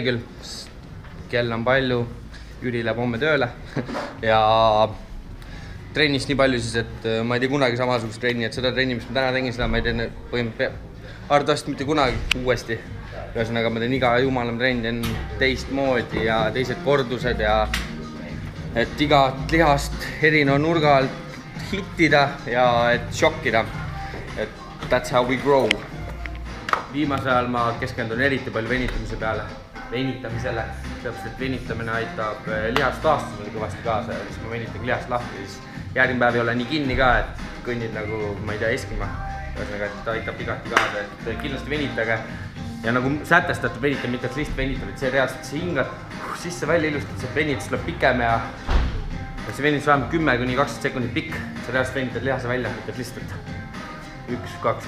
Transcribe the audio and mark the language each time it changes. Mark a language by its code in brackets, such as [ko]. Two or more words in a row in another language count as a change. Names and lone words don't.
[et] küll, kell on palju, Jüri läheb homme tööle ja trennist nii palju siis, et ma ei tee kunagi samasugust trenni, et seda trenni, mis ma täna tegin, seda ma ei tee põhimõtteliselt arvatavasti mitte kunagi uuesti. Ühesõnaga ma teen iga jumalam trenn, teen teistmoodi ja teised kordused ja et iga lihast erineva nurga alt hittida ja et šokkida. [en] Et that's how we grow. [et] Viimasel ajal ma keskendun eriti palju venitamise peale. Venitamisele, sellepärast et venitamine aitab lihast taastusele kõvasti kaasa ja siis ma venitan lihast lahti, siis järgmine päev ei ole nii kinni ka, et kõnnid nagu, ma ei tea, eskima. Ühesõnaga, et ta aitab igati kaasa, et kindlasti venitage ja nagu sätestatud venitab, mitte et lihtsalt venitab, et see reaalselt see hingad sisse välja ilustat, see venitus tuleb pikem ja see venitus vähemalt 10–20 sekundit pikk, sa reaalselt venitad lihase välja, mitte et lihtsalt 1, 2.